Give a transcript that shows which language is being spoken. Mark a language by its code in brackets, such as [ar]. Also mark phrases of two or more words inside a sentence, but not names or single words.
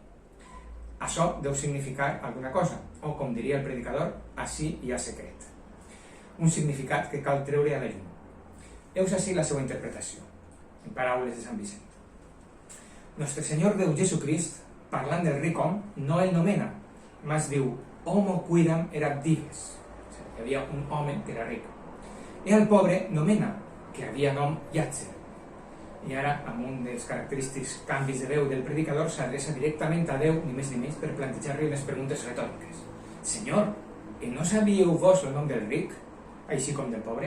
[ca] Això deu significar alguna cosa, o com diria el predicador, ací hi ha secret. Un significat que cal treure a la llum. Heus ací la seva interpretació, en paraules de Sant Vicent. Nostre Senyor Déu Jesucrist, parlant del ric hom, no el nomena, mas diu, [la] homo quidam erat dives. [ca] Hi havia un home que era ric. I el pobre nomena, que havia nom Llàtzer. I ara, amb un dels característics canvis de veu del predicador, s'adreça directament a Déu, ni més ni menys, per plantejar-li unes preguntes retòriques. Senyor, i no sabíeu vos el nom del ric, així com del pobre?